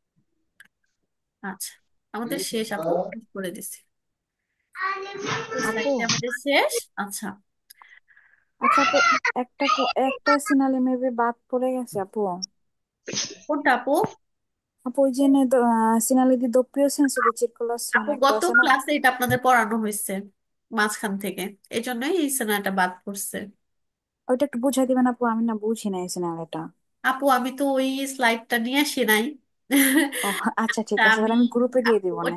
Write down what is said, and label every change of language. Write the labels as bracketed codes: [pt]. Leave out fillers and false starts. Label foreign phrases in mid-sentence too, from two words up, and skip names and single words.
[bn] আচ্ছা, আমাদের শেষ আপু, করে দিচ্ছি। এই আপু, স্লাইডটা আমাদের শেষ। আচ্ছা, আচ্ছা আপু, একটা সিনারি মেবি বাদ পড়ে গেছে আপু। কোনটা আপু? আপু ওই যে সিনারি দি [it] doppio senso di [bn] আপু circolazione একটা গত আছে না? ক্লাসে এটা আপনাদের পড়ানো হয়েছে মাঝখান থেকে, এই জন্যই এই সিনেমাটা বাদ পড়ছে। ওইটা একটু বুঝাই দিবেন আপু, আমি না বুঝি না এই সিনারিটা। আপু আমি তো ওই স্লাইডটা নিয়ে আসি নাই। ও আচ্ছা, ঠিক তা আছে, আমি তাহলে আমি গ্রুপে দিয়ে আপু দিব না।